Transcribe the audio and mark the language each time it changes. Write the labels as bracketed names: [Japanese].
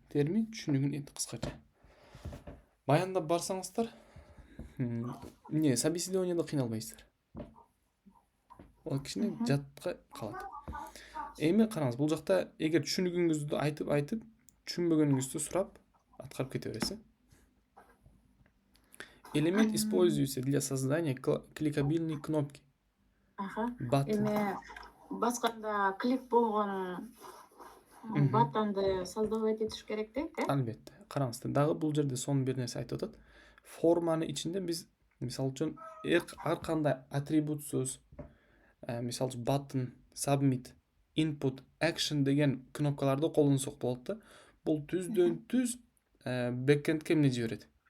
[Kyrgyz] Термин түшүнүгүн кыскача. Баяндап барсаңыздар, собеседованияда кыйналбайсыздар. Ол кичине жатка калат. Эми караңыз, бул жакта эгер түшүнүгүңүздү айтып, түшүнбөгөнүңүздү сурап, аткарып кете бересиз. [Russian] Элемент используется для создания кликабельной кнопки. [Kyrgyz] Эми басканда клик болгон баттонду создавать этиш керек дейт, Албетте. Караңыздар, дагы бул жерде сонун бир нерсе айтып атат. Форманы ичинде биз, мисалы үчүн, ар кандай атрибутсуз, мисалы үчүн button, submit, input, action деген кнопкаларды колдонсок болот да. Бул түздөн түз бэкэндке эмне жиберет?